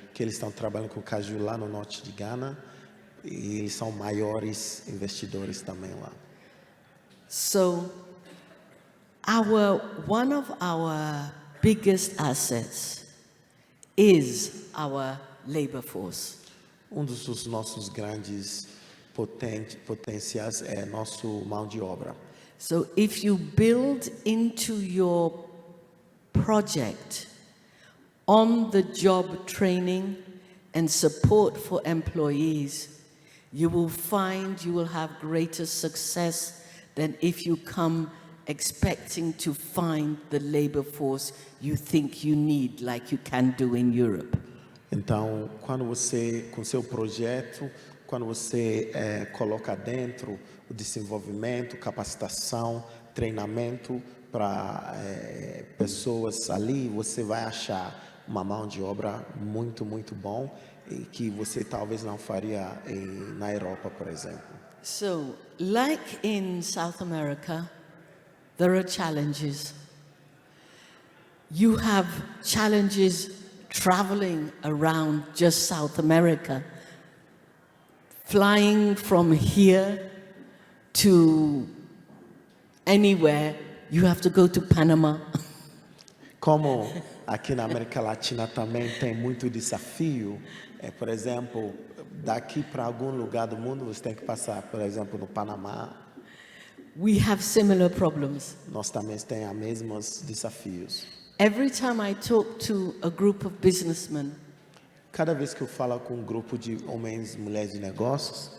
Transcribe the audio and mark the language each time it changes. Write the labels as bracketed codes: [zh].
[pt] que eles estão trabalhando com caju lá no norte de Gana. E eles são maiores investidores também lá. [en] So, one of our biggest assets is our labor force. [pt] Dos nossos grandes potenciais é nosso mão de obra. [en] So if you build into your project on-the-job training and support for employees, you will find you will have greater success than if you come expecting to find the labor force you think you need, like you can do in Europe. [pt] Então, quando você, com seu projeto, quando você coloca dentro o desenvolvimento, capacitação, treinamento para pessoas ali, você vai achar uma mão de obra muito, muito bom e que você talvez não faria na Europa, por exemplo. [en] So, like in South America, there are challenges. You have challenges traveling around just South America, flying from here to anywhere, you have to go to Panama. [pt] Como aqui na América Latina também tem muito desafio, por exemplo, daqui para algum lugar do mundo você tem que passar, por exemplo, no Panamá. [en] We have similar problems. [pt] Nós também temos os mesmos desafios. [en] Every time I talk to a group of businessmen, [pt] Cada vez que eu falo com um grupo de homens e mulheres de negócios,